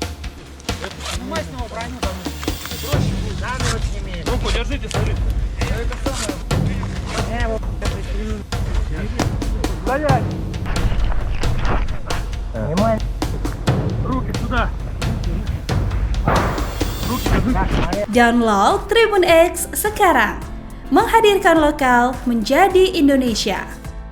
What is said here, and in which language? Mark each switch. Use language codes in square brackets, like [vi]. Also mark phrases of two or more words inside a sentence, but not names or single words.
[ru] Руку держите, смотрите. Стоять! Руки сюда. Руки держите. [id] Download Tribun X sekarang, menghadirkan lokal menjadi Indonesia.